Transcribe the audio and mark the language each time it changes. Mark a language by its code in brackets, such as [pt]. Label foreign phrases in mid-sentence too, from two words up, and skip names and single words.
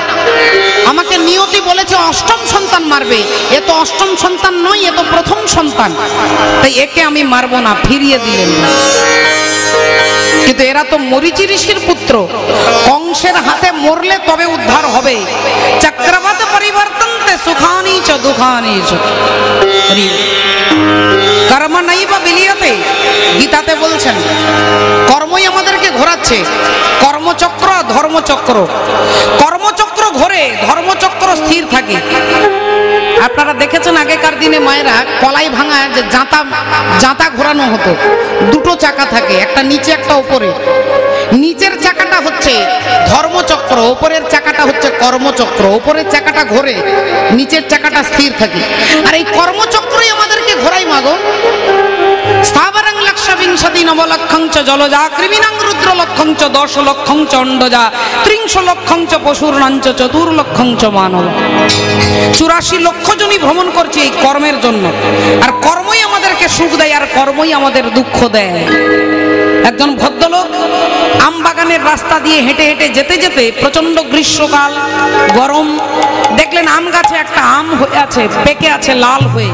[bn] আমাকে নিয়তি বলেছে 8ম সন্তান মারবে, এ তো 8ম সন্তান নয়, এ তো প্রথম সন্তান, তাই একে আমি মারবো না, ফিরিয়ে দিলেন। কিন্তু এরা তো মরীচি ঋষির পুত্র, কংসের হাতে মরলে তবে উদ্ধার হবে। [sa] চক্রবত পরিবর্তন্তে সুখানি চ দুঃখানি চ, কর্ম নৈব বিলিয়তে, [bn] গীতাতে বলছেন কর্মই আমাদেরকে ঘোরাচ্ছে। কর্মচক্র, ধর্মচক্র, কর্মচক্র ঘোরে, ধর্মচক্র স্থির থাকে। আপনারা দেখেছেন আগেকার দিনে মায়েরা কলাই ভাঙা যে জাঁতা ঘোরানো হতো, 2টো চাকা থাকে, একটা নিচে একটা উপরে। নিচের চাকাটা হচ্ছে ধর্মচক্র, উপরের চাকাটা হচ্ছে কর্মচক্র। উপরের চাকাটা ঘোরে, নিচের চাকাটা স্থির থাকে। আর এই কর্মচক্রই আমাদেরকে ঘোরাই মাগো। [sa] স্থাবরং লক্ষবিংশতি নবলক্ষং চ জলজা, কৃমিণং রুদ্রলক্ষং চ 10 লক্ষং চ অণ্ডজা, 30 লক্ষং চ পশুর্ণাং চ 4 লক্ষং চ মানব। [bn] 84 লক্ষ জনই ভ্রমণ করছে এই কর্মের জন্য। আর কর্মই আমাদেরকে সুখ দেয়, আর কর্মই আমাদের দুঃখ দেয়। একজন ভদ্রলোক আম বাগানের রাস্তা দিয়ে হেঁটে হেঁটে যেতে যেতে, প্রচন্ড গ্রীষ্মকাল, গরম, দেখলেন আম গাছে একটা আম হয়ে আছে, পেকে আছে লাল হয়ে।